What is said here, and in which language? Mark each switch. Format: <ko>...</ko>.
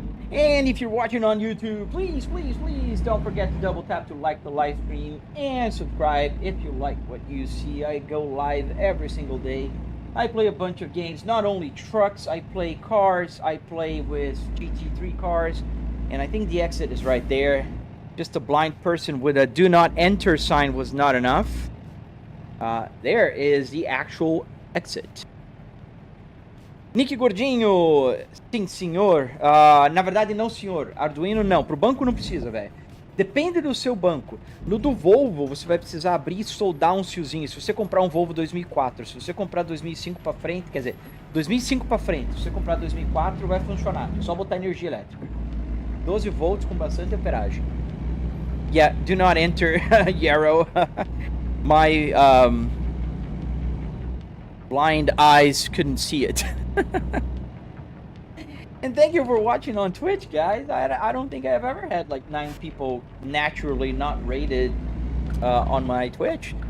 <en>And if you're watching on YouTube, please don't forget to double tap to like the live stream and subscribe if you like what you see. I go live every single day I play a bunch of games, not only trucks, I play cars, I play with GT3 cars, and I think the exit is right there. Just a blind person with a do not enter sign was not enough. There is the actual exit.</en> <pt>Nick Gordinho, sim senhor, na verdade não senhor, Arduino não, pro banco não precisa, velho. Depende do seu banco. No do Volvo, você vai precisar abrir e soldar uns fiozinhos. Se você comprar um Volvo 2004, se você comprar 2005 para frente, quer dizer, 2005 para frente, se você comprar 2004, vai funcionar. É só botar energia elétrica. 12 volts com bastante amperagem.</pt> <en>Yeah, do not enter, Yarrow. My blind eyes couldn't see it. And thank you for watching on Twitch, guys. I don't think I've ever had like 9 people naturally not rated on my Twitch.</en>